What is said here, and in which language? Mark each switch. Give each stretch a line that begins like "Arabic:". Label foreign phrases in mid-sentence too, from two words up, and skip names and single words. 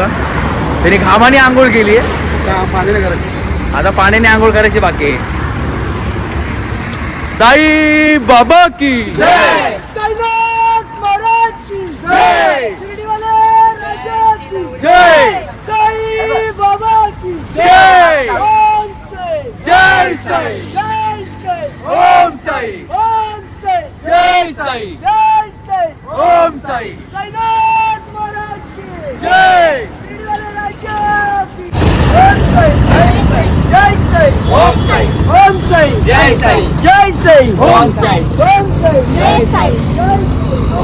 Marathi: त्यांनी घामाने आंघोळ केली आहे. आता पाण्याने आंघोळ करायची बाकी आहे.
Hindi: साई बाबा की जय, साईनाथ महाराज की जय, शिर्डी वाले राजा की जय, साई बाबा की जय, ओम साई, जय साई, जय साई, ओम साई, ओम साई, जय साई, जय साई, ओम साई, साईनाथ महाराज की जय, शिर्डी वाले राजा की ओम साई, जय साई, ओम साई, ओम साई, जय साई, जय साई, ओम साई, ओम साई, जय साई, जय साई,